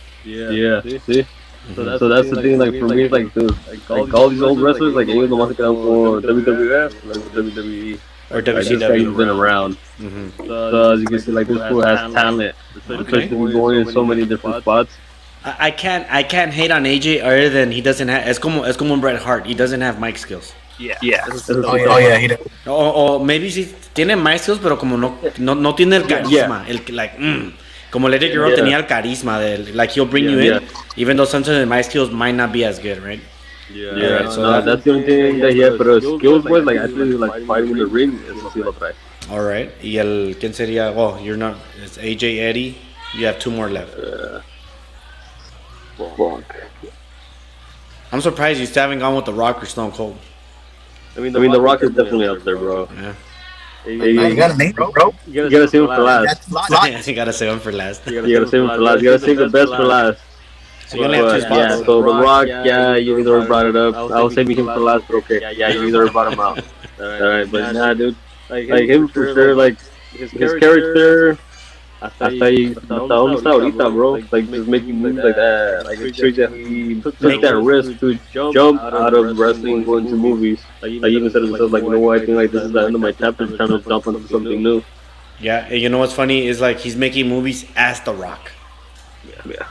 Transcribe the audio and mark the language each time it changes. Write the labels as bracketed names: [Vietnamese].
[English] Yeah, see? So that's the thing, like, for me, like, dude, like, all these old wrestlers, like, [Spanish] ellos nomás se quedan por WWF, [English] like, WWE. Or Like, this guy WCW. has been around. So, as you can see, like, this fool has talent. Especially going in so many different spots. I can't hate on AJ other than he doesn't have. [Spanish] Es como un Bret Hart. [English] He doesn't have mic skills. Yeah. Oh yeah, he does. [Spanish] O [English] maybe [Spanish] sí tiene mic skills, pero como no tiene el carisma. [English] El like como Let It Girl tenía el carisma de like he'll bring you in, even though sometimes the mic skills might not be as good, right? Yeah. So that's the only thing that he had. But skills wise, like, I feel like fighting in the ring is [Spanish] sí lo trae. [English] All right. [Spanish] Y el quién sería? [English] Oh, you're not. It's AJ Eddie. You have 2 more left. Fuck. I'm surprised you still haven't gone with The Rock or Stone Cold. I mean, The Rock is definitely up there, bro. Yeah. You got a name, bro? You gotta save him for last. You gotta save him for last. You gotta save him for last. You gotta save the best for last. So you only have 2 spots. Yeah, so The Rock, yeah, you either brought it up. I was saving him for last, but okay. Yeah, you either brought him out. Alright, but nah, dude. Like him for sure, like, his character. [Spanish] Hasta donde está ahorita, bro. [English] Like, just making moves like that. Like, it shows that he took that risk to jump out of wrestling and go into movies. Like, he even said to himself, like, you know what, I think, like, this is the end of my chapter, trying to jump into something new. Yeah, and you know what's funny is like he's making movies as The Rock. Yeah.